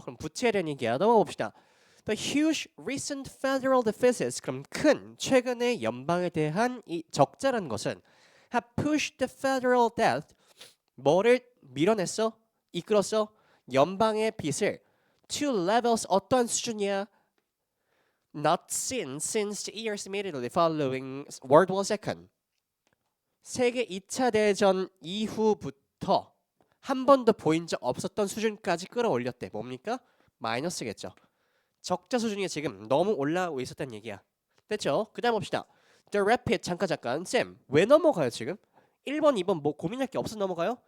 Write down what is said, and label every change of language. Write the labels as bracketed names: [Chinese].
[Korean] 그럼 부채에 대한 얘기야 넘어가 봅시다. [English] The huge recent federal deficits [Korean] 그럼 큰 최근의 연방에 대한 이 적자라는 것은 [English] have pushed the federal debt [Korean] 뭐를 밀어냈어? 이끌었어? 연방의 빚을 [English] to levels [Korean] 어떤 수준이야? [English] Not seen since the years immediately following World War II. [Korean] 세계 2차 대전 이후부터 한 번도 보인 적 없었던 수준까지 끌어올렸대. 뭡니까? 마이너스겠죠. 적자 수준이 지금 너무 올라오고 있었다는 얘기야. 됐죠? 그 다음 봅시다. [English] The rapid [Korean] 잠깐 쌤 왜 넘어가요 지금? 1번 2번 뭐 고민할 게 없어 넘어가요?